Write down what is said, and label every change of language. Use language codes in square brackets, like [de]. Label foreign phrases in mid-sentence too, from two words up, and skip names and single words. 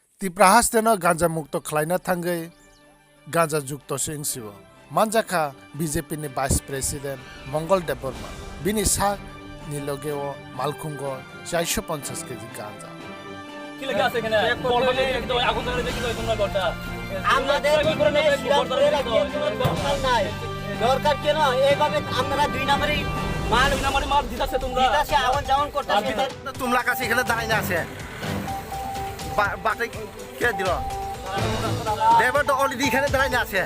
[trp] Tiprahasteno ganja mukto khlaina thangai ganja jukto singsibo manjaka BJP ni Vice President Mongol Deborma bini sak nilogeo malkhungo 450 kg ganja [bn] কি লেগে আছে এখানে বল মানে একদম আগুন ধরে দেখি তো তোমরা ঘরটা আমাদের জীবনে সিরাজপুরের একজন দরকার নাই দরকার কেন এইভাবে আপনারা দুই নম্বরেই মাল মাল দিতাছে তোমরা দিতাছে আগুন যেমন করতেছে তোমরা কাছে এখানে দাঁড়াই না আছে বাটে কে দিল ড্রাইভার তো অলরেডি এখানে দাঁড়াই না আছে